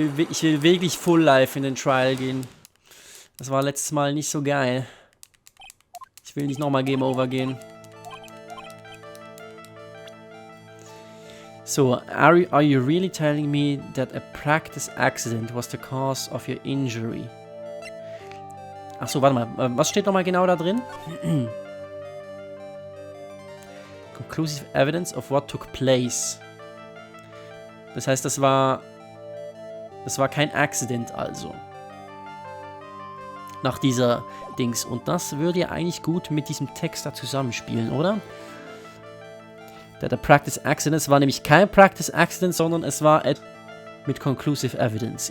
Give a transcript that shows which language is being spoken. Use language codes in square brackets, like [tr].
[de] Ich will wirklich Full Life in den Trial gehen. Das war letztes Mal nicht so geil. will nicht nochmal Game Over gehen. [en] So, are you really telling me that a practice accident was the cause of your injury? [de] Achso, warte mal. Was steht nochmal genau da drin? [en] Conclusive evidence of what took place. [de] Das heißt, das war kein Accident also. Nach dieser Dings. Und das würde ja eigentlich gut mit diesem Text da zusammenspielen, oder? Der Practice Accident, es war nämlich kein Practice Accident, sondern es war mit Conclusive Evidence.